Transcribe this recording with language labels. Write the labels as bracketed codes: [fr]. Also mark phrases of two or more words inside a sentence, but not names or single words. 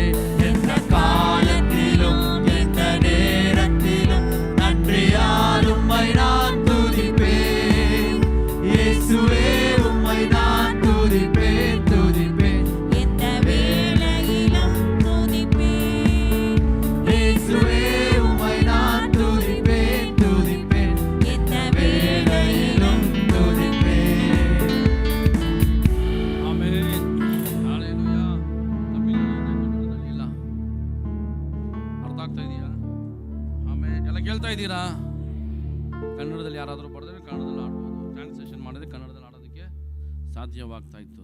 [ta] எந்த காலத்திலும் எந்த நேரத்திலும் நன்றியால் உம்மை நான் துதிப்பேன் இயேசுவே, உம்மை நான் துதிப்பேன் துதிப்பேன், எந்த வேளையிலும் துதிப்பேன். இயேசுவே, உம்மை நான் துதிப்பேன் துதிப்பேன், எந்த வேளையிலும் துதிப்பேன். [kn] ಆಮೆನ್. ಹಲ್ಲೆಲೂಯಾ. ತಮಿಳಲ್ಲಿ ಇಲ್ಲ, ಅರ್ಥ ಆಗ್ತಾ ಇದೆಯಾ? ಆಮೇಲೆ ಎಲ್ಲ ಕೇಳ್ತಾ ಇದ್ದೀರಾ? ಕನ್ನಡದಲ್ಲಿ ಯಾರಾದರೂ ಬರೆದ್ರೆ ಕನ್ನಡದಲ್ಲಿ ಆಡ್ಬೋದು, ಟ್ರಾನ್ಸ್ಲೇಷನ್ ಮಾಡಿದ್ರೆ ಕನ್ನಡದಲ್ಲಿ ಆಡೋದಕ್ಕೆ ಸಾಧ್ಯವಾಗ್ತಾ ಇತ್ತು.